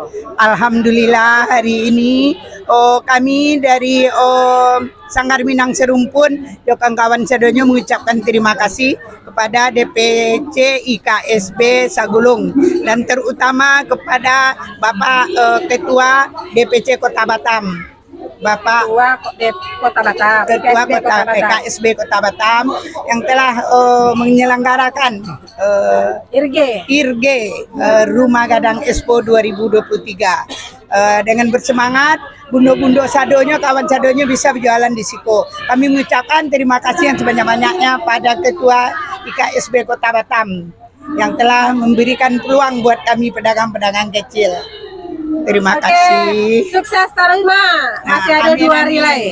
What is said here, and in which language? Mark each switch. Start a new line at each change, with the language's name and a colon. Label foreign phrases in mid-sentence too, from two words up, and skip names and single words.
Indonesian: Alhamdulillah hari ini kami dari Sanggar Minang Serumpun, kawan-kawan sedonya mengucapkan terima kasih kepada DPC IKSB Sagulung dan terutama kepada Bapak Ketua DPC Kota Batam. Bapak Kota Batam, Ketua IKSB Kota Batam yang telah menyelenggarakan IRG Rumah Gadang Expo 2023 dengan bersemangat
Minangkabau: bundo-bundo sadonya,
Indonesian: kawan sadonya bisa berjualan di Siko. Kami mengucapkan terima kasih yang sebanyak-banyaknya pada Ketua IKSB Kota Batam yang telah memberikan peluang buat kami pedagang-pedagang kecil. Terima kasih. Sukses terus, Mak. Masih ada 2 hari lagi.